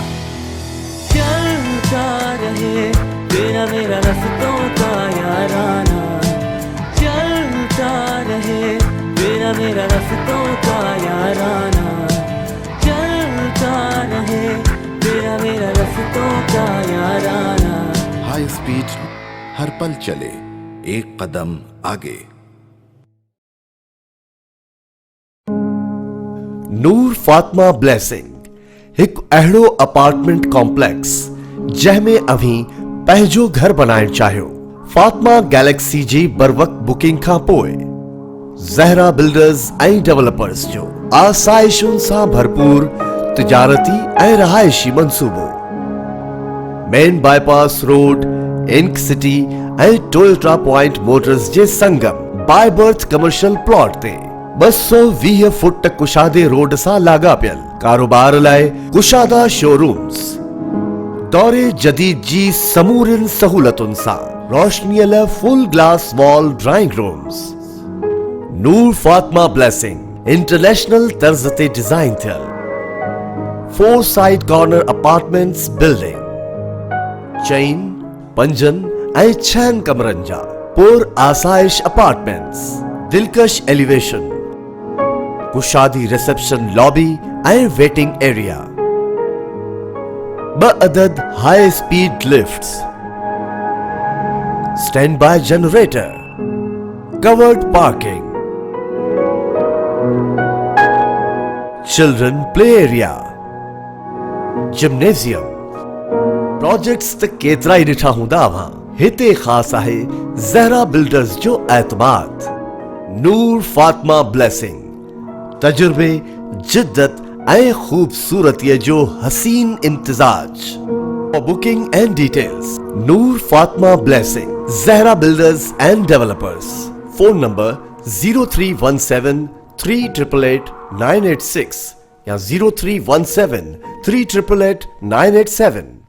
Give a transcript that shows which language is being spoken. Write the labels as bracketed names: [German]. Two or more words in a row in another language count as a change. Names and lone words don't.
[Hindi] चलता रहे तेरा मेरा रास्तों का याराना, चलता रहे तेरा मेरा रास्तों का याराना, चलता रहे तेरा मेरा रास्तों का याराना। [English] high speed [Hindi] हर पल चले एक कदम आगे। [Sindhi] ਨੂਰ ਫਾਤਮਾ ਬਲੈਸਿੰਗ ਇੱਕ अहिड़ो [English] apartment complex [Sindhi] जंहिंमें अभी पंहिंजो घर बनाइण चाहियो। फातिमा गैलेक्सी जी बर वक्त बुकिंग खां पोइ ज़हरा बिल्डर्स ऐं डेवलपर्स जो आसाइशुनि सां भरपूर तिजारती ऐं रहायशी मंसूबो [English] main bypass road [Sindhi] इंक सिटी ऐं टोयोटा पॉइंट मोटर्स जे संगम [English] by birth commercial plot [Sindhi] ते 220 फुट कुशादे रोड सां लाॻापियल कारोबार लाइ कुशादा शोरूम्स दौरे जदीद जी समूरिन सहूलतुनि सां रोशनीअ लाइ [English] full glass wall drawing rooms. [Sindhi] नूर फातिमा ब्लेसिंग इंटरनेशनल तर्ज ते डिजाइन थियल [English] 4 side corner apartments building [Sindhi] चइन पंजन ऐं 6 कमरनि जा पुर आसाइश अपार्टमेंट्स, दिलकश एलिवेशन, कुशादी [English] reception lobby [Sindhi] ऐं [English] waiting area, 2 adad high speed lifts, standby generator, covered parking, children play area, gymnasium. [Sindhi] प्रोजेक्ट्स त केतिरा ई ॾिठा हूंदा अव्हां, हिते ख़ास आहे ज़हरा बिल्डर्स जो एतमाद। नूर फातिमा ब्लेसिंग तजुर्बे जिद्दत ऐं खूबसूरतीअ जो हसीन इम्तिजाज। [English] for booking and details Noor Fatima Blessing Zahra Builders and Developers. phone number 0317 388 986 ya 0317 388 987.